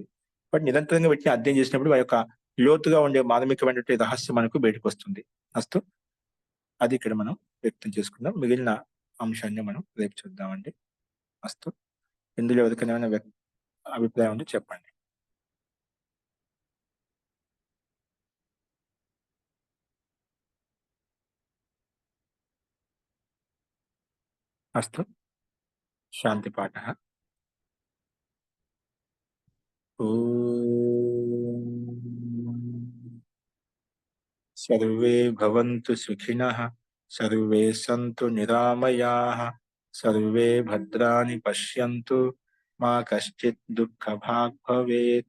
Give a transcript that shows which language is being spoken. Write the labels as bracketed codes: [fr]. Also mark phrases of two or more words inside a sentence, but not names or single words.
[te] బట్ నిరంతరంగా వీటిని అధ్యయనం చేసినప్పుడు వారి యొక్క లోతుగా ఉండే మాధమికమైనటువంటి రహస్యం మనకు బయటకు వస్తుంది. అస్తు అది ఇక్కడ మనం వ్యక్తం చేసుకుందాం. మిగిలిన అంశాన్ని మనం రేపు చూద్దామండి. అస్తు ఇందులో ఎవరికైనా అభిప్రాయం ఉంటే చెప్పండి. [sa] अस्तु शान्तिपाठः। ॐ सर्वे भवन्तु सुखिनः, सर्वे सन्तु निरामयाः, सर्वे भद्राणि पश्यन्तु, मा कश्चित् दुःखभाग् भवेत्।